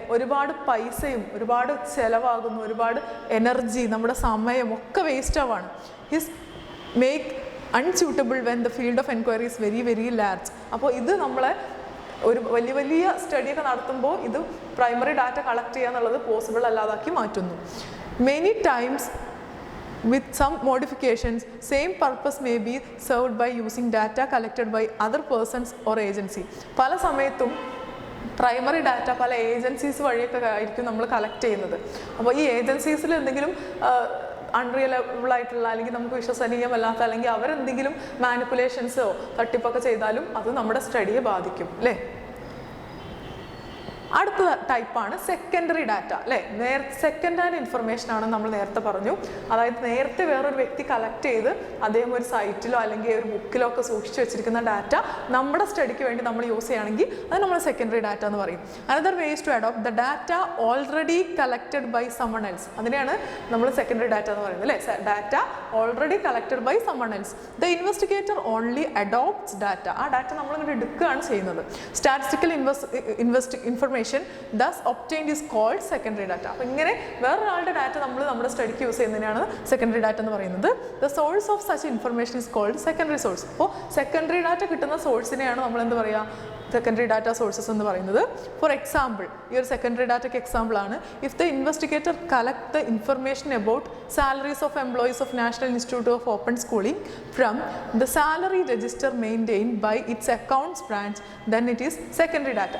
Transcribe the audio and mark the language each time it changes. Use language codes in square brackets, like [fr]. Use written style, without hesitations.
[ml] ഒരുപാട് പൈസയും ഒരുപാട് ചിലവാകുന്നു, ഒരുപാട് എനർജി, നമ്മുടെ സമയം ഒക്കെ waste ആവാണ്. [en] His make unsuitable when the field of enquiry is very very large. [ml] അപ്പോൾ ഇത് നമ്മളെ ഒരു വലിയ വലിയ സ്റ്റഡിയൊക്കെ നടത്തുമ്പോൾ ഇത് പ്രൈമറി ഡാറ്റ കളക്ട് ചെയ്യുക എന്നുള്ളത് പോസിബിൾ അല്ലാതാക്കി മാറ്റുന്നു. [en] Many times with some modifications, same purpose may be served by using data collected by other persons or agency. [ml] പല സമയത്തും പ്രൈമറി ഡാറ്റ പല ഏജൻസീസ് വഴിയൊക്കെ ആയിരിക്കും നമ്മൾ കളക്ട് ചെയ്യുന്നത്. അപ്പോൾ ഈ ഏജൻസീസിൽ എന്തെങ്കിലും അൺറിയലബിൾ ആയിട്ടുള്ള അല്ലെങ്കിൽ നമുക്ക് വിശ്വസനീയമല്ലാത്ത അല്ലെങ്കിൽ അവരെന്തെങ്കിലും മാനിപ്പുലേഷൻസോ തട്ടിപ്പൊക്കെ ചെയ്താലും അത് നമ്മുടെ സ്റ്റഡിയെ ബാധിക്കും അല്ലേ. അടുത്ത ടൈപ്പാണ് സെക്കൻഡറി ഡാറ്റ അല്ലേ. സെക്കൻഡ് ഹാൻഡ് ഇൻഫർമേഷൻ ആണ് നമ്മൾ നേരത്തെ പറഞ്ഞു. അതായത് നേരത്തെ വേറൊരു വ്യക്തി കളക്ട് ചെയ്ത് അദ്ദേഹം ഒരു സൈറ്റിലോ അല്ലെങ്കിൽ ഒരു ബുക്കിലോ ഒക്കെ സൂക്ഷിച്ചു വെച്ചിരിക്കുന്ന ഡാറ്റ നമ്മുടെ സ്റ്റഡിക്ക് വേണ്ടി നമ്മൾ യൂസ് ചെയ്യുകയാണെങ്കിൽ അത് നമ്മൾ സെക്കൻഡറി ഡാറ്റ എന്ന് പറയും. [en] Another ways to adopt the data already collected by someone else. [ml] അതിനെയാണ് നമ്മൾ സെക്കൻഡറി ഡാറ്റ എന്ന് പറയുന്നത് അല്ലേ. [en] Data already collected by someone else. The investigator only adopts data. [ml] ആ ഡാറ്റ നമ്മളിങ്ങനെ എടുക്കുകയാണ് ചെയ്യുന്നത്. [en] Statistical information thus obtained is called secondary data. [ml] അപ്പോൾ ഇങ്ങനെ വേറൊരാളുടെ ഡാറ്റ നമ്മൾ നമ്മുടെ സ്റ്റഡിക്ക് യൂസ് ചെയ്യുന്നതിനാണ് സെക്കൻഡറി ഡാറ്റ എന്ന് പറയുന്നത്. [en] The source of such information is called secondary source. [ml] അപ്പോൾ സെക്കൻഡറി ഡാറ്റ കിട്ടുന്ന സോഴ്സിനെയാണ് നമ്മൾ എന്ത് പറയുക, സെക്കൻഡറി ഡാറ്റ സോഴ്സസ് എന്ന് പറയുന്നത്. [en] for example, [ml] ഈ ഒരു സെക്കൻഡറി ഡാറ്റയ്ക്ക് എക്സാമ്പിൾ ആണ് [en] If the investigator collect the information about salaries of employees of National Institute of Open Schooling from the salary register maintained by its accounts branch then it is secondary data.